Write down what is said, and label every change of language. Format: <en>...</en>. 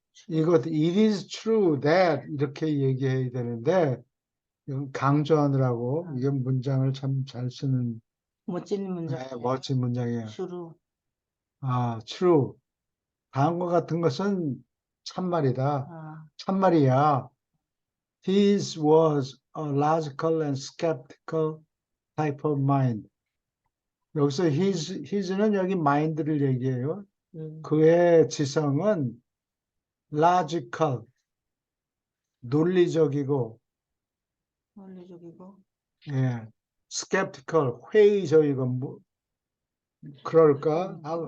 <en>it is true that</en> <ko>이렇게 얘기해야 되는데 이건 강조하느라고 이게 문장을 참 잘 쓰는 멋진 문장. 멋진 문장이에요.</ko> <en>true. true.</en> <ko>다음과 같은 것은 참말이다. 참말이야.</ko> <en>His was a logical and skeptical type of mind.</en> <ko>여기서 his는 여기 mind를 얘기해요. 그의 지성은 logical, 논리적이고, 예, skeptical, 회의적이고, 뭐, 그럴까?</ko>